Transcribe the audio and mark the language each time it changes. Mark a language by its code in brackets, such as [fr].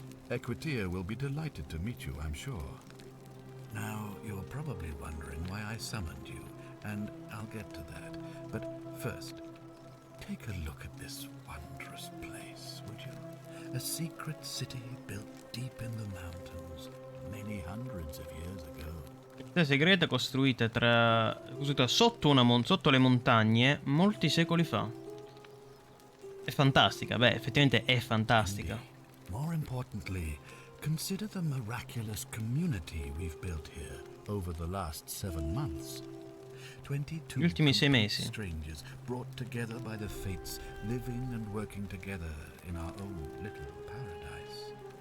[en] Equitia will be delighted to meet you, I'm sure. Now, you're probably wondering why I summoned you, and I'll get to that. But first, take a look at this wondrous place, would you? A secret city built deep in the mountains, many hundreds of years ago. [it] Città segreta costruita sotto le montagne molti secoli fa. È fantastica, beh, effettivamente è fantastica. [en] More importantly, consider the miraculous community we've built here over the last 7 months. 22 [it] Gli ultimi 6 [en] complete [it] mesi. [en] strangers brought together by the fates, living and working together in our own little paradise.